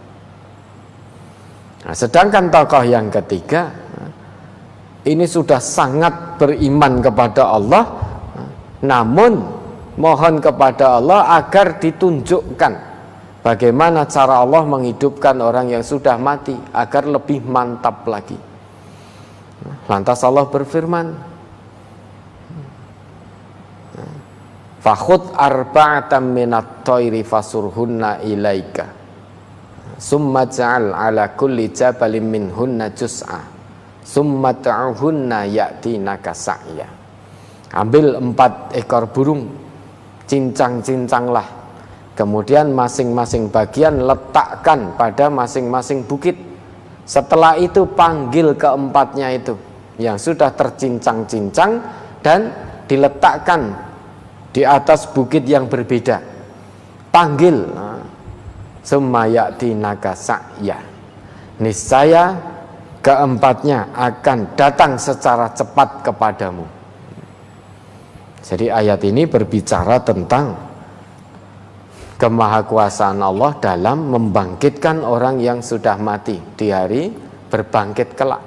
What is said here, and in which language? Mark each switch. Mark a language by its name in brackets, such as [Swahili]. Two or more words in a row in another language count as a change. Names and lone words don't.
[Indonesian] Nah, sedangkan tokoh yang ketiga ini sudah sangat beriman kepada Allah, namun mohon kepada Allah agar ditunjukkan bagaimana cara Allah menghidupkan orang yang sudah mati agar lebih mantap lagi. Lantas Allah berfirman, [Arabic] فخذ أربعة من الطير فصرهن إليك ثم اجعل على كل جبل منهن جزءا ثم ادعهن يأتينك سعيا. [Indonesian] Ambil 4 ekor burung, cincang-cincanglah, kemudian masing-masing bagian letakkan pada masing-masing bukit. Setelah itu panggil keempatnya itu yang sudah tercincang-cincang dan diletakkan di atas bukit yang berbeda. Panggil, [Arabic] ثم يأتينك سعيا, [Indonesian] niscaya keempatnya akan datang secara cepat kepadamu. Jadi ayat ini berbicara tentang kemahakuasaan Allah dalam membangkitkan orang yang sudah mati di hari berbangkit kelak.